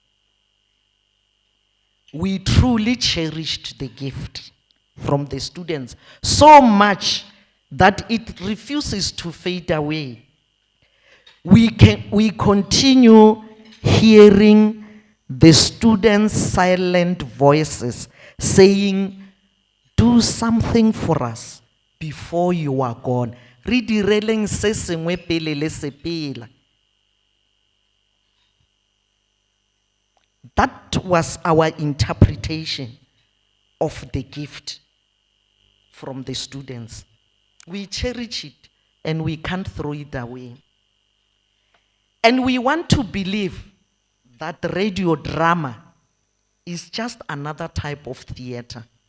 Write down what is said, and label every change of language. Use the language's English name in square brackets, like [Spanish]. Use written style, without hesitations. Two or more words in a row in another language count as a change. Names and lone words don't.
[English] We truly cherished the gift from the students so much that it refuses to fade away. We continue hearing the students' silent voices saying, do something for us before you are gone. [Southern Sotho] Re direleng se sengwe pele le sepela. [English] That was our interpretation of the gift from the students. We cherish it and we can't throw it away. And we want to believe that radio drama is just another type of theater.